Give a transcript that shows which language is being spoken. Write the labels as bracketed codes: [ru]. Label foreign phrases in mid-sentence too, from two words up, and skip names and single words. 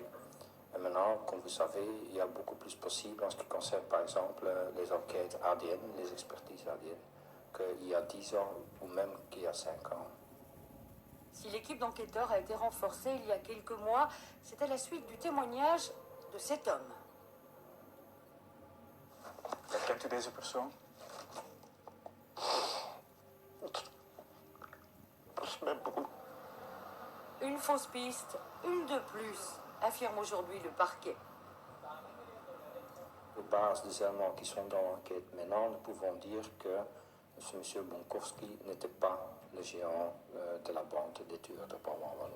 [fr] Et maintenant, comme vous savez, il y a beaucoup plus possible en ce qui concerne, par exemple, les enquêtes ADN, les expertises ADN, qu'il y a 10 ans ou même qu'il y a 5 ans. Si l'équipe d'enquêteurs a été renforcée il y a quelques mois, c'est à la suite du témoignage de cet homme. [nl] Kent u deze persoon? Dat is mijn broer. [fr] Une fausse piste, une de plus, affirme aujourd'hui le parquet. Aux bases des éléments qui sont dans l'enquête maintenant, nous pouvons dire que ce monsieur Bonkowski n'était pas le géant de la bande des tueurs de Brabant-Wallon.